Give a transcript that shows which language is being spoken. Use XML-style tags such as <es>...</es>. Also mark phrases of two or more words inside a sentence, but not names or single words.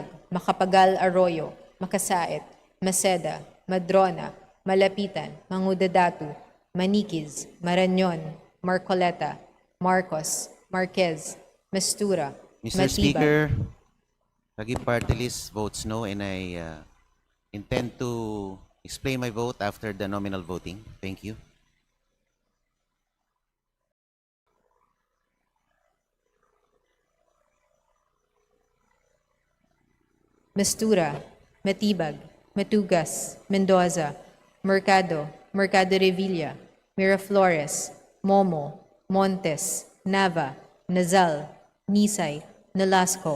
<en>Macapagal Arroyo. Makasait. Maceda. Madrona. Malapitan. Mangudadatu. Manikiz. Marañon. Marcoleta. Marcos. Marquez. Mastura. Mr. Matibag. Speaker, Taguig Party List votes no, and I intend to explain my vote after the nominal voting. Thank you. Mastura, Matibag, Matugas, Mendoza, Mercado, Mercado Revilla, Miraflores, Momo, Montes, Nava, Nazal, Nisay, Nolasco,</en>